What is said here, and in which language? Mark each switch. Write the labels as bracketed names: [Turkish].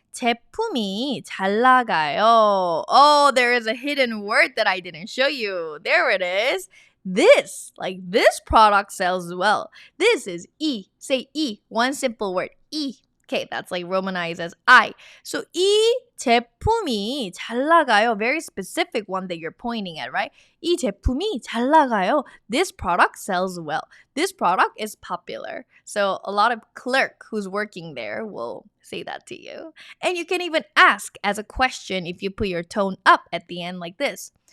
[Korean] 제품이 잘 나가요. [English] Oh, there is a hidden word that I didn't show you. There it is. This, like this product sells well. This is E. Say E. One simple word. E. Okay, that's like romanized as I. [Korean] So 이 제품이 잘 나가요. [English] Very specific one that you're pointing at, right? [Korean] 이 제품이 잘 나가요. [English] This product sells well. This product is popular. So a lot of clerk who's working there will say that to you. And you can even ask as a question if you put your tone up at the end like this.